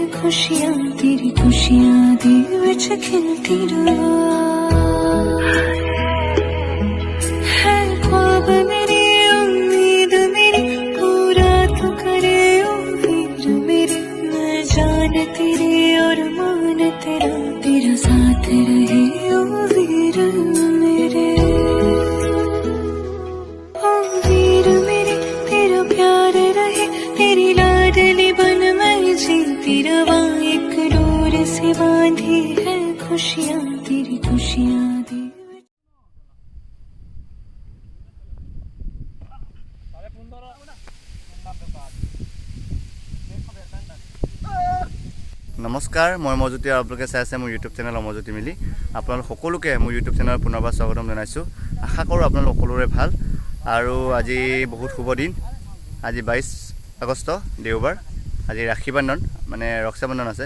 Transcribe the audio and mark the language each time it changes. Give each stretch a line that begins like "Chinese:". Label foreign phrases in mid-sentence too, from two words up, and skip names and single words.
Hindi: खुशियाँ तेरी खुशियाँ
Punjabi: ਦੇ ਵਿਚ
Hindi: खिलती है ख्वाब मेरी उम्मीद मेरी पूरा तो करे ओ वीर मेरे मैं जान तेरी और मान तेरा तेरा साथ रहे ओ वीर मेरे ओ वीर मेरे तेरा प्यार रहे तेरी लाडली बन मैं जीती रवा एक डोर से बांधी है खुशियाँ तेरी खुशियाँ दे
Assamese: নমস্কাৰ মই মজুতি আৰু আপোনালোকে চাই আছে মোৰ
English: YouTube channel
Assamese: মজুতি মিলি আপোনালোক সকলোকে মোৰ
English: YouTube channel
Assamese: পুনৰবাৰ স্বাগতম জনাইছোঁ আশা কৰোঁ আপোনালোক সকলোৰে ভাল আৰু আজি বহুত শুভ দিন আজি 22 আগষ্ট দেওবাৰ আজি ৰাখি বন্ধন মানে ৰক্ষা বন্ধন আছে